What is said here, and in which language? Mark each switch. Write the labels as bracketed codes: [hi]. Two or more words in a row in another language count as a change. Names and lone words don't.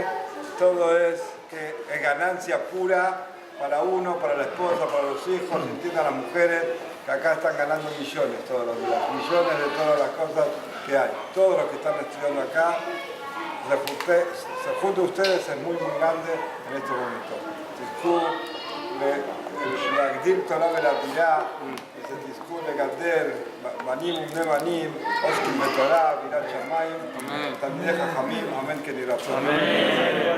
[es] Todo es ganancia pura para uno, para la esposa, para los hijos, entiendan las mujeres que acá están ganando millones todos los días, millones de todas las cosas que hay. Todos los que están estudiando acá, se juntan ustedes, es muy grande en este momento. [he] להגדיל תורה ולהבירה, ותזכו לגדל בנים ובני בנים, עוסקים בתורה, ביראת שמיים, תלמידי חכמים, אמן כן יהי רצון.